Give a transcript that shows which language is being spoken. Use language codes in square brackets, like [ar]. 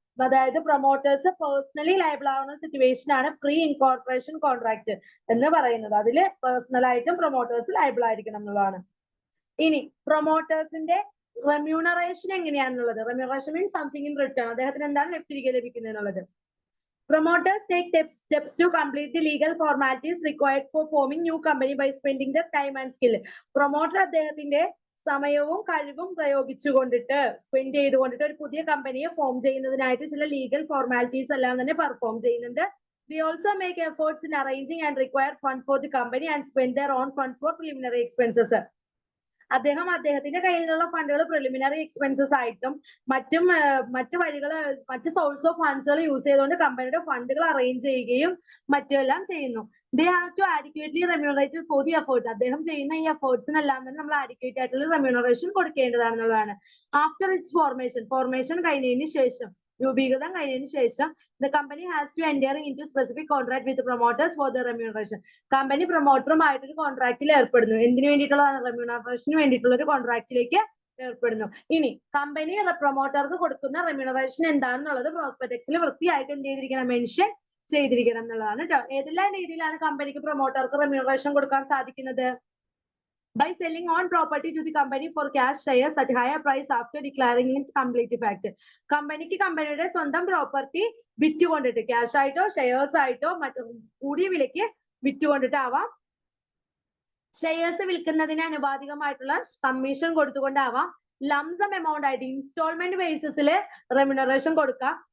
[ml] അതായത് promoters personally liable ആവുന്ന situation ആണ് പ്രീ ഇൻകോർപ്പറേഷൻ കോൺട്രാക്ട് എന്ന് പറയുന്നത്. അതിൽ പേഴ്സണൽ ആയിട്ടും പ്രൊമോട്ടേഴ്സ് ലയബിൾ ആയിരിക്കണം എന്നുള്ളതാണ്. ഇനി പ്രൊമോട്ടേഴ്സിന്റെ റെമ്യൂണറേഷൻ എങ്ങനെയാണെന്നുള്ളത്. [en] Remuneration means something in return. [ml] അദ്ദേഹത്തിന് എന്താണ് തിരികെ ലഭിക്കുന്നത് എന്നുള്ളത്. [en] Promoters take steps to complete the legal formalities required for forming new company by spending their time and skill. [ml] Promoter അദ്ദേഹത്തിന്റെ സമയവും കഴിവും പ്രയോഗിച്ചുകൊണ്ടിട്ട് സ്പെൻഡ് ചെയ്തുകൊണ്ടിട്ട് ഒരു പുതിയ കമ്പനിയെ ഫോം ചെയ്യുന്നതിനായിട്ട് ചില ലീഗൽ ഫോർമാലിറ്റീസ് എല്ലാം തന്നെ പെർഫോം ചെയ്യുന്നുണ്ട്. [en] They also make efforts in arranging and required fund for the company and spend their own funds for preliminary expenses. [ml] അദ്ദേഹത്തിന്റെ കയ്യിലുള്ള ഫണ്ടുകൾ പ്രിലിമിനറി എക്സ്പെൻസസ് ആയിട്ടും മറ്റു വഴികൾ മറ്റ് സോഴ്സ് ഓഫ് ഫണ്ട്സുകൾ യൂസ് ചെയ്തുകൊണ്ട് കമ്പനിയുടെ ഫണ്ടുകൾ അറേഞ്ച് ചെയ്യുകയും മറ്റുമെല്ലാം ചെയ്യുന്നു. [en] They have to adequately remunerate for the effort. [ml] അദ്ദേഹം ചെയ്യുന്ന ഈ എഫേർട്സിനെല്ലാം തന്നെ നമ്മൾ adequate ആയിട്ടുള്ള റെമ്യൂണറേഷൻ കൊടുക്കേണ്ടതാണെന്നുള്ളതാണ്. [en] After its formation [ml] കഴിഞ്ഞതിന് ശേഷം, രൂപീകൃതം കഴിഞ്ഞതിന് ശേഷം [en] the company has to enter into specific contract with the promoters for the remuneration. [ml] Company പ്രൊമോട്ടറുമായിട്ട് ഒരു കോൺട്രാക്റ്റിൽ ഏർപ്പെടുന്നു. എന്തിനു വേണ്ടിയിട്ടുള്ളതാണ്? റെമ്യൂണറേഷന് വേണ്ടിയിട്ടുള്ള ഒരു കോൺട്രാക്റ്റിലേക്ക് ഏർപ്പെടുന്നു. ഇനി കമ്പനി പ്രൊമോട്ടർക്ക് കൊടുക്കുന്ന റെമ്യൂണറേഷൻ എന്താണെന്നുള്ളത് പ്രോസ്പെക്ടസിൽ വൃത്തിയായിട്ട് എന്ത് ചെയ്തിരിക്കണം? മെൻഷൻ ചെയ്തിരിക്കണം എന്നുള്ളതാണ് കേട്ടോ. ഏതെല്ലാം രീതിയിലാണ് കമ്പനിക്ക് പ്രൊമോട്ടർക്ക് റെമ്യൂണറേഷൻ കൊടുക്കാൻ സാധിക്കുന്നത്? [en] By selling on property to the company for cash shares at higher price after declaring it complete fact. [ml] കമ്പനിക്ക് കമ്പനിയുടെ സ്വന്തം പ്രോപ്പർട്ടി വിറ്റുകൊണ്ടിട്ട് ക്യാഷ് ആയിട്ടോ ഷെയർസ് ആയിട്ടോ കൂടിയ വിലയ്ക്ക് വിറ്റുകൊണ്ടിട്ടാവാം, ഷെയർസ് വിൽക്കുന്നതിന് അനുപാതികമായിട്ടുള്ള കമ്മീഷൻ കൊടുത്തുകൊണ്ടാവാം, ലംസം എമൗണ്ട് ആയിട്ട് ഇൻസ്റ്റാൾമെന്റ് ബേസിസിൽ റെമ്യൂണറേഷൻ കൊടുക്കാം.